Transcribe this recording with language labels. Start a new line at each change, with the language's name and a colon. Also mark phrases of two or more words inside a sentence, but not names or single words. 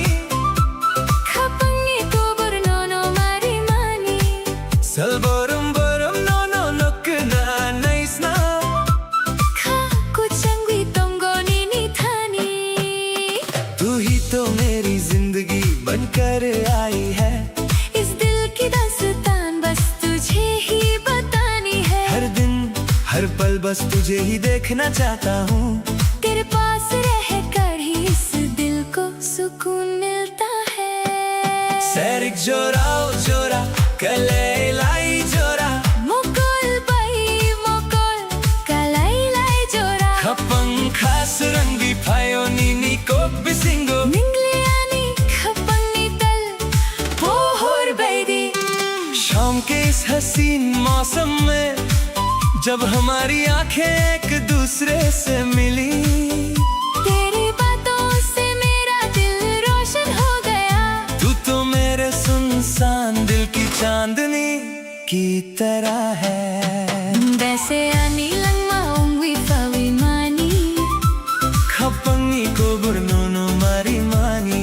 Kok Borok: Kapangi to bernono mari mani Salborum borum no no nok na nice na Ka kuchangwi tongo nini thani
Hindi: तू ही तो मेरी जिंदगी बनकर आई है इस दिल की दास्तान बस तुझे ही बतानी है हर दिन हर पल बस तुझे ही देखना चाहता हूँ तेरे पास रह कर ही इस दिल को सुकून मिलता है
Kok Borok: सैरिक जोराओ जोरा कले लाई जोरा मुकुल बाई मुकुल kalay lay jora खपंग खास रंगी फायो नीनी को बिसिंगो Ningliani kapangi tal pohor baidi
Hindi: शाम के इस हसीन मौसम में जब हमारी आंखें एक दूसरे से मिली तेरी बातों से मेरा दिल रोशन हो गया तू तो मेरे सुनसान दिल की चांदनी की तरह है
Kok Borok: वैसे ani lang maungwi fawi mani खपंगी को बुरनोनो मारी मानी